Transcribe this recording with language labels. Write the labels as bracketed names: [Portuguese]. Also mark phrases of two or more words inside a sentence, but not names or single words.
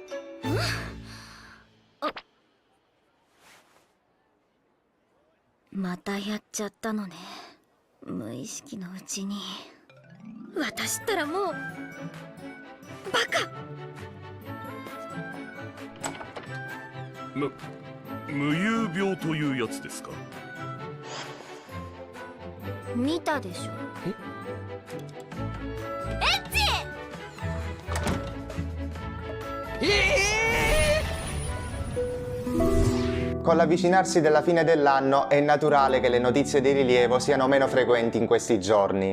[Japanese] またやっちゃったのね、無意識のうちに。私ったらもうバカ。無遊病というやつですか。見たでしょ。 [Italian] Con l'avvicinarsi della fine dell'anno è naturale che le notizie di rilievo siano meno frequenti in questi giorni.